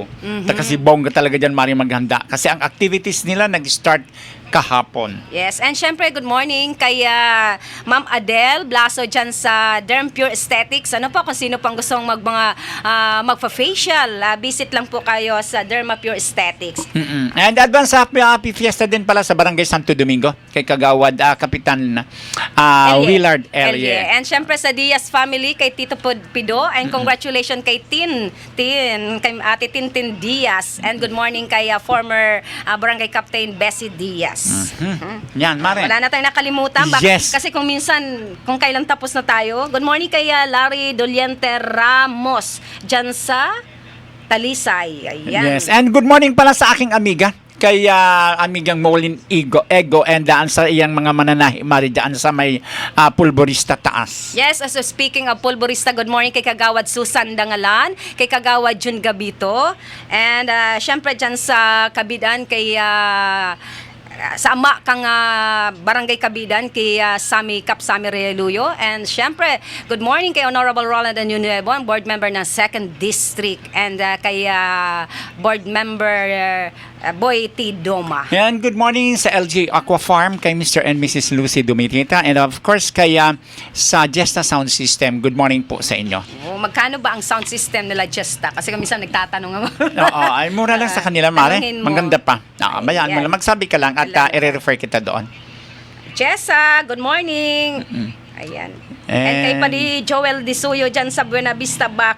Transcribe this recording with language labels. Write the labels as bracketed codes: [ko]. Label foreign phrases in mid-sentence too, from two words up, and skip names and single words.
[tl] Kasi bongga talaga dyan mari maghanda. Kasi ang activities nila nag-start kahapon. [en] Yes, and [tl] syempre [en] good morning [tl] kay Ma'am Adele Blaso dyan sa Derm Pure Aesthetics. Ano po, kung sino pang gustong magpa-facial, visit lang po kayo sa Derma Pure Aesthetics. [en] And advance happy fiesta [tl] din pala sa Barangay Santo Domingo kay Kagawad Kapitan Willard Ellie. And syempre sa Diaz family kay Tito Pido, [en] and congratulations [tl] kay kay Ate Tintin Diaz, [en] and good morning kay former Barangay Captain Bessie Diaz. [tl] Yan, mare. Wala na tayong nakalimutan. Yes. Kasi kung kailan tapos na tayo. [en] Good morning [tl] kay Larry Doliente Ramos dyan sa Talisay. Ayan. [en] Yes, and good morning [tl] pala sa aking amiga kay amigang Molin Ego and [bik] daan sa iyang mga mananahi mari daan sa may pulborista taas. [en] Yes, so speaking of [tl] pulborista, [en] good morning [tl] kay Kagawad Susan Dangalan, kay Kagawad Jun Gabito, and syempre dyan sa Kabidan kay [bik] sa ama kang [tl] Barangay Kabidan kay Sami Reluyo, and syempre [en] good morning [tl] kay Honorable Roland Anunuebon, [en] board member [tl] ng 2nd District, and kay [en] board member [tl] Boy T. Doma. [en] And good morning sa LG Aqua Farm kay Mr. and Mrs. Lucy Dumitita, and of course kay sa Jesta Sound System. [tl] Good morning po sa inyo. Magkano ba ang sound system nila Jesta? Kasi minsan nagtatanong nga. Oo, ay mura lang sa kanila mare. Tanungin mo. Maganda pa. Bayaan mo Ayan. lang, magsabi ka lang at i-refer kita doon. Jessa, good morning. Ayan. And kay pa ni Joel Disuyo dyan sa Buena Vista Back.